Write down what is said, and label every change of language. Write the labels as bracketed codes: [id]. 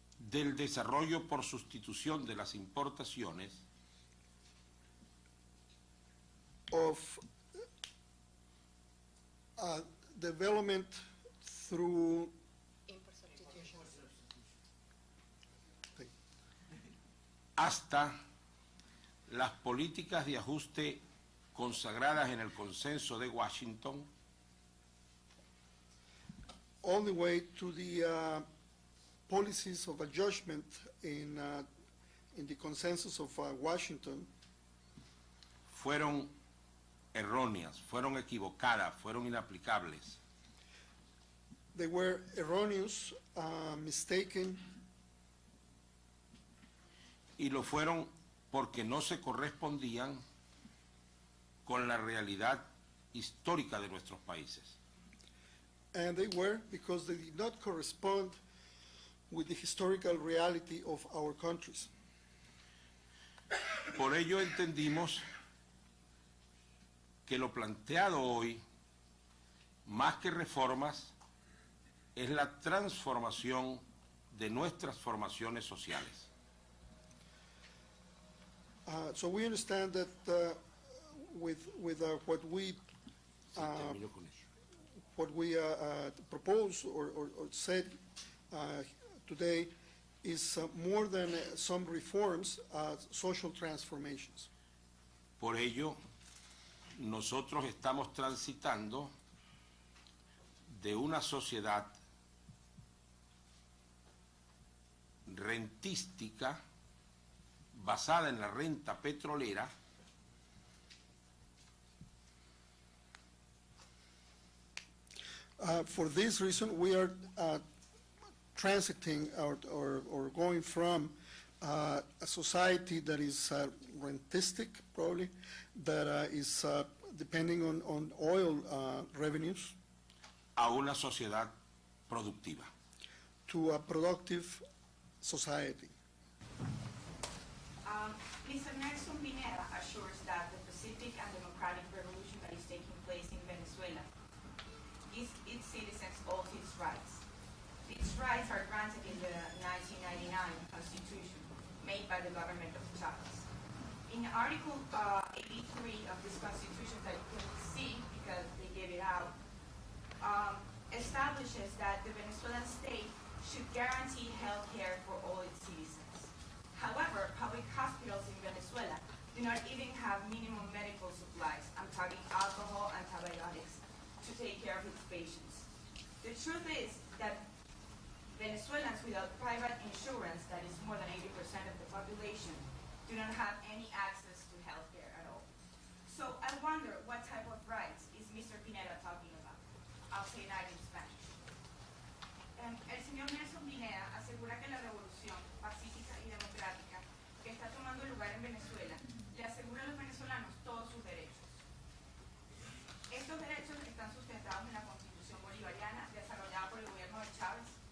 [es] del desarrollo por sustitución de las importaciones, [en] of development through [es] hasta las políticas de ajuste consagradas en el Consenso de Washington, [en] all the way to the policies of adjustment in the consensus of Washington, [es] fueron erróneas, fueron equivocadas, fueron inaplicables. [en] they were erroneous, mistaken, [es] Y lo fueron porque no se correspondían con la realidad histórica de nuestros países. [en] and they were because they did not correspond with the historical reality of our countries. [es] Por ello entendimos que lo planteado hoy, más que reformas, es la transformación de nuestras formaciones sociales. [en] So we understand that with what we [es] Termino con eso. [en] proposed or said today is more than some reforms, social transformations. [es] Por ello, nosotros estamos transitando de una sociedad rentística basada en la renta petrolera [en] For this reason, we are transiting or going from a society that is rentistic, probably, that is depending on oil revenues, [es] a una sociedad productiva. [en] to a productive society. Mr. Nelson Pineda assures that the pacific and democratic revolution that is taking place in Venezuela gives its citizens all its rights. These rights are granted in the 1999 Constitution made by the government of Chavez. In Article 83 of this Constitution that you can see because they gave it out, establishes that the Venezuelan state should guarantee health care for all its citizens. However, public hospitals in Venezuela do not even have minimum medical supplies care of its patients. The truth is that Venezuelans without private insurance, that is more than 80% of the population, do not have any access to health care at all. So I wonder what type of rights is Mr. Pineda talking about. I'll say that in Spanish. [es] El señor Nelson Pineda asegura que la revolución pacífica y democrática que está tomando lugar en Venezuela le asegura a los venezolanos todos sus derechos. Estos derechos están sustentados en la Constitución bolivariana desarrollada por el gobierno de Chávez.